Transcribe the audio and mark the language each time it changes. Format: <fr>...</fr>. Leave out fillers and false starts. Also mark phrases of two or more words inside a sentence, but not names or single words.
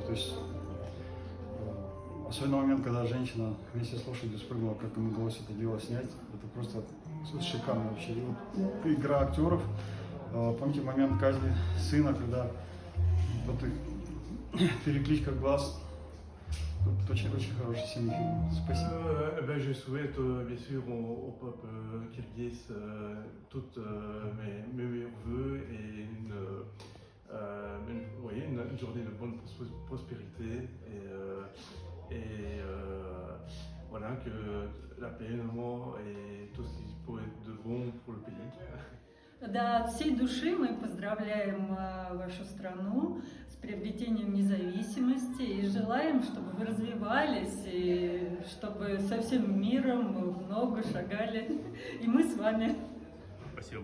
<ru>То есть, особенно момент, когда женщина вместе с лошадью спрыгнула, как им удалось это дело снять, это просто шикарно вообще. И вот игра актеров, помните момент казни сына, когда вот перекличка глаз. Тут очень хороший семейный фильм. Спасибо.</ru> <fr>Je souhaite bien sûr au peuple kirghiz toutes mes meilleurs vœux et une journée de bonne prospérité et voilà, que la paix, l'amour et tout ce qui pourrait être de bon pour le pays.</fr> <ru>Да, от всей души мы поздравляем вашу страну с приобретением независимости и желаем, чтобы вы развивались, и чтобы со всем миром в ногу шагали. И мы с вами. Спасибо.</ru>